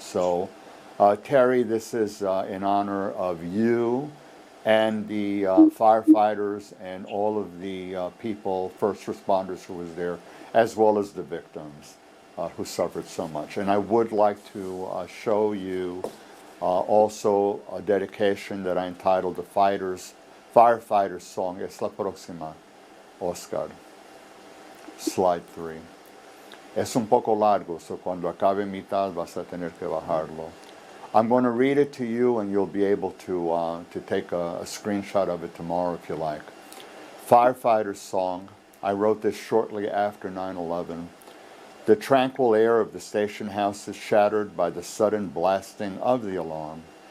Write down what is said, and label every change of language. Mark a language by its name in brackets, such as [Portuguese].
[English] So Terry, this is in honor of you and the firefighters and all of the people, first responders who was there, as well as the victims who suffered so much. And I would like to show you also a dedication that I entitled the Firefighters Song. [Spanish] Es la próxima, Oscar. Slide 3. Es un poco largo, so cuando acabe mitad vas a tener que bajarlo. [English] I'm going to read it to you, and you'll be able to take a screenshot of it tomorrow if you like. Firefighter's Song. I wrote this shortly after 9/11. The tranquil air of the station house is shattered by the sudden blasting of the alarm.